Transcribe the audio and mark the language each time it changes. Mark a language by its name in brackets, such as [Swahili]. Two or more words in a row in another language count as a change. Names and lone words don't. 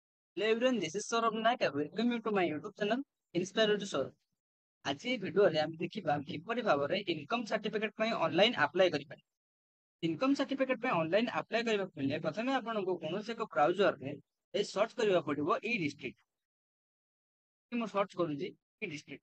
[English] Hello everyone, this is Saurabh Naik. Welcome you to my YouTube channel Inspire to Saurabh. [Odia] ଆଜି ଏହି ଭିଡିଓରେ ଆମେ ଦେଖିବା କିପରି ଭାବରେ [English] income certificate [Odia] ପାଇଁ [English] online apply [Odia] କରିପାରିବା। [English] income certificate [Odia] ପାଇଁ [English] online apply [Odia] କରିବାକୁ ହେଲେ ପ୍ରଥମେ ଆପଣଙ୍କୁ କୌଣସି ଏକ ବ୍ରାଉଜରରେ ସର୍ଚ୍ଚ କରିବାକୁ ପଡିବ ଇ ଡିଷ୍ଟ୍ରିକ୍ଟ। ମୁଁ ସର୍ଚ୍ଚ କରୁଛି ଇ ଡିଷ୍ଟ୍ରିକ୍ଟ।